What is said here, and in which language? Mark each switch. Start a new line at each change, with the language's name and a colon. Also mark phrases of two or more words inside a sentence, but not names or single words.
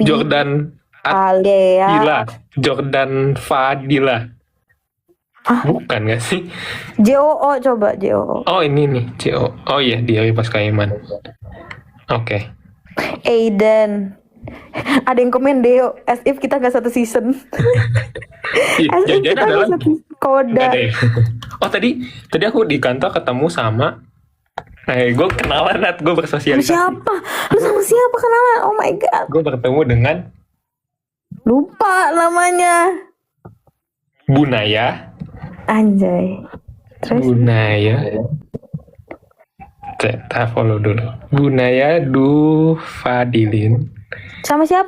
Indonesian: Jordan Alea. Fadila. Jordan Fadila. Bukan gak sih? JOO coba JOO. Oh ini nih, CO. Oh iya, dia pas Kaiman. Oke. Aiden. Ada yang komen Deo,
English: as if
Indonesian: kita gak satu season.
English: As if
Indonesian: Jangan kita adalah gak satu Koda. Nggak deh. Oh tadi aku di kantor ketemu sama. Gue kenalan, Nat. Gue Sama bersosialisasi. siapa? Lu sama siapa kenalan?
English: Oh my god.
Indonesian: Gue bertemu dengan Lupa namanya. Bunaya. Anjay. Terus Bunaya. Kita follow dulu. Bunaya Fadilin. sama siapa?